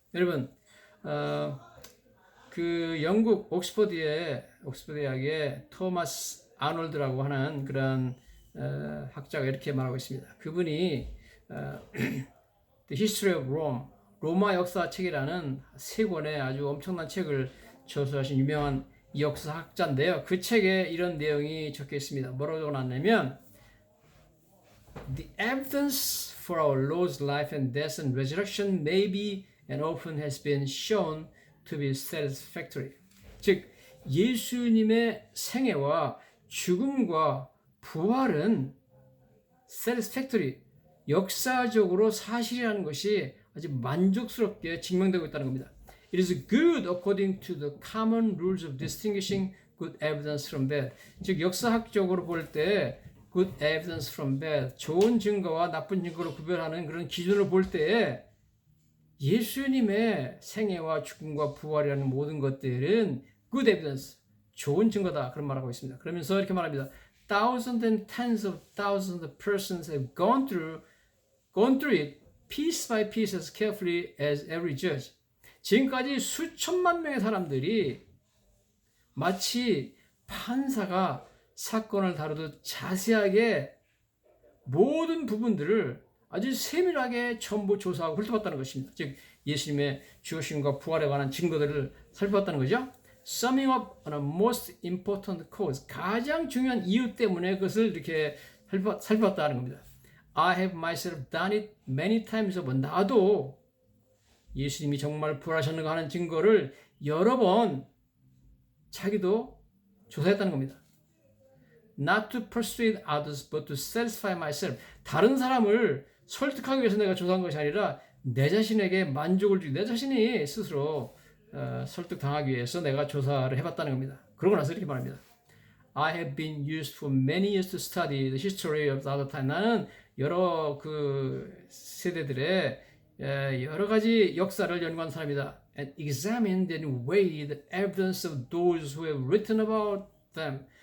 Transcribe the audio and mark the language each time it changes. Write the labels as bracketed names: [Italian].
[Korean] 여러분, 그 영국 옥스퍼드 대학의 토마스 아놀드라고 하는 그런 학자가 이렇게 말하고 있습니다. 그분이 The History of Rome, 로마 역사 책이라는 세 권의 아주 엄청난 책을 저서하신 유명한 역사학자인데요. 그 책에 이런 내용이 적혀 있습니다. 뭐라고 적어놨냐면 [English] The evidence for our Lord's life and death and resurrection may be and often has been shown to be satisfactory. [Korean] 즉 예수님의 생애와 죽음과 부활은 satisfactory, 역사적으로 사실이라는 것이 아주 만족스럽게 증명되고 있다는 겁니다. [English] It is good according to the common rules of distinguishing good evidence from bad. [Korean] 즉 역사학적으로 볼 때 [English] good evidence from bad, [Korean] 좋은 증거와 나쁜 증거를 구별하는 그런 기준을 볼 때에 예수님의 생애와 죽음과 부활이라는 모든 것들은 good evidence, 좋은 증거다 그런 말하고 있습니다. 그러면서 이렇게 말합니다. [English] Thousands and tens of thousands of persons have gone through it piece by piece as carefully as every judge. [Korean] 지금까지 수천만 명의 사람들이 마치 판사가 사건을 다루듯 자세하게 모든 부분들을 아주 세밀하게 전부 조사하고 훑어봤다는 것입니다. 즉 예수님의 죽으심과 부활에 관한 증거들을 살펴봤다는 거죠. [English] Summing up on a most important cause, [Korean] 가장 중요한 이유 때문에 그것을 이렇게 살펴봤다는 겁니다. [English] I have myself done it many times over. [Korean] 나도 예수님이 정말 부활하셨는가 하는 증거를 여러 번 자기도 조사했다는 겁니다. [English] Not to persuade others, but to satisfy myself. [Korean] 다른 사람을 설득하기 위해서 내가 조사한 것이 아니라 내 자신에게 만족을 주기, 내 자신이 스스로 설득당하기 위해서 내가 조사를 해봤다는 겁니다. 그러고 나서 이렇게 말합니다. [English] I have been used for many years to study the history of the other time. [Korean] 나는 여러 그 세대들의 여러 가지 역사를 연구한 사람이다. [English] And examined and weighed the evidence of those who have written about them.